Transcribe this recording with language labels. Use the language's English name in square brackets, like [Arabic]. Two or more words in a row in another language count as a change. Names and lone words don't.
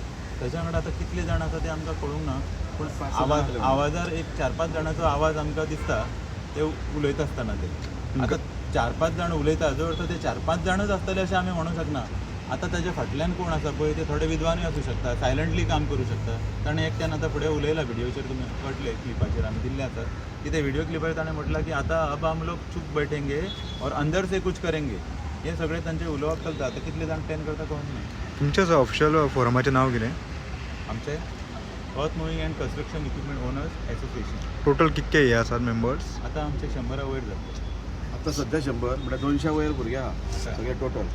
[Konkani] त्याच्या वांगडा आतां कितले जाण आसा ते आमकां कळूंक ना पूण आवाजार एक 4-5 जाणांचो आवाज आमकां दिसता ते उलयता आसतना ते आतां 4-5 जाण उलयता जो अर्थ ते 4-5 जाणच आसतले अशें आमी म्हणूंक शकना आतां ताच्या फाटल्यान कोण आसा पळय ते थोडे विद्वानूय आसूं शकता सायलंटली काम करूं शकता ताणें एकट्यान आतां फुडें उलयला व्हिडिओचेर तुमी कळटले क्लिपाचेर आमी दिल्ले आसात की ते व्हिडिओ क्लिपार ताणें म्हटलां की आतां [Hindi] अब हम लोग चुप बैठेंगे और अंदर से कुछ करेंगे [Konkani] हे सगळे तांचे उलोवप चलता. आतां कितले जाण प्लॅन करता कळून ना. तुमचें ऑफिशियल फोरमाचें नांव कितें? आमचे अर्थ मुव्हिंग अँड कन्स्ट्रक्शन इक्विपमेंट ओनर्स एसोसिएशन. टोटल कितके हे आसात मेंबर्स? आतां आमचे 100 वयर जाता. आतां सध्या 100 म्हणजे 200 वयर भुरगे आहा सगळे टोटल.